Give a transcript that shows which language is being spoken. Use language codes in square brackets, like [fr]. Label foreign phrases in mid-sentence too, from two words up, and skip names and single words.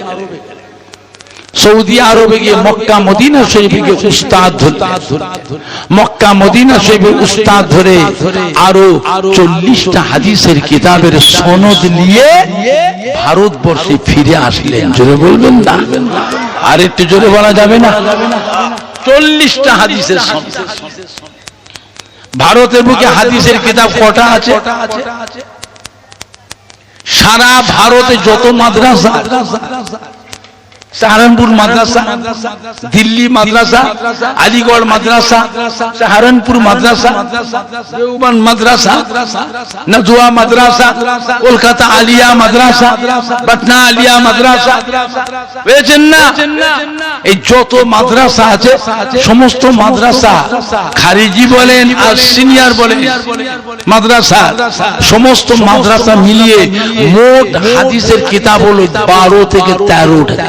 [bn] সৌদি আরবে গিয়ে মক্কা মদিনা শরীফে গিয়ে উস্তাদ ধরলেন, মক্কা মদিনা শরীফে উস্তাদ ধরে আরো 40টা হাদিসের কিতাবের সনদ নিয়ে ভারতবর্ষে ফিরে আসলেন। জোরে বলবেন না? আর একটু জোরে বলা যাবে না? 40টা হাদিসের সন্ধান। ভারতের বুকে হাদিসের কিতাব কটা আছে? সারা ভারতে যত মাদ্রাসা, सहारनपुर मद्रासा, दिल्ली मद्रासा, अलीगढ़ मद्रासा, सहारनपुर मद्रासा, देवबंद मद्रासा, नजुआ मद्रासा, कोलकाता आलिया मद्रासा, पटना आलिया मद्रासा, বুঝেছেন না? এই যত মাদ্রাসা আছে সমস্ত মাদ্রাসা, খারিজি বলেন আর সিনিয়র বলেন মাদ্রাসা, সমস্ত মাদ্রাসা মিলিয়ে মোট হাদিসের কিতাব হলো 12 থেকে 13টা।